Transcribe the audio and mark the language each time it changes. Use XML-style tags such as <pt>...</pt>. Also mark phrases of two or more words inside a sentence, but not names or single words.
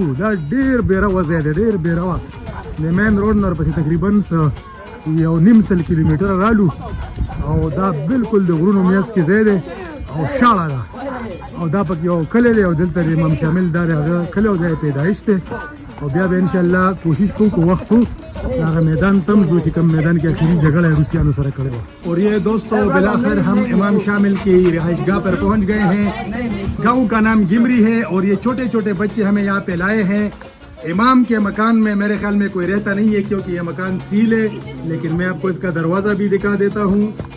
<ps>دا ډېر بېروه ځای دی، ډېر بېروه. د مین روډ نه ورپسې تقریبا 1.5 کیلومیټره رالو او دا بالکل د غرونو میاس کې ځای دی او شاړه ده او دا پکې یو کلی دی او دلته د امام شامل دا د هغه کلی او ځای پیدایش دی او بیا به</ps> <ar>ان شاء الله</ar> <ps>کوشش کوو کو وخت هغه میدان تم جو چې کوم میدان کې اخیری جګړه روسیانو سره کړې وه.</ps> <ur>اور یہ دوستو بلاخر ہم امام شامل کی رہائش گاہ پر پہنچ گئے ہیں. گاؤں کا نام گمری ہے اور یہ چھوٹے چھوٹے بچے ہمیں یہاں پہ لائے ہیں. امام کے مکان میں میرے خیال میں کوئی رہتا نہیں ہے کیونکہ یہ مکان سیل ہے, لیکن میں آپ کو اس کا دروازہ بھی دکھا دیتا ہوں.</ur>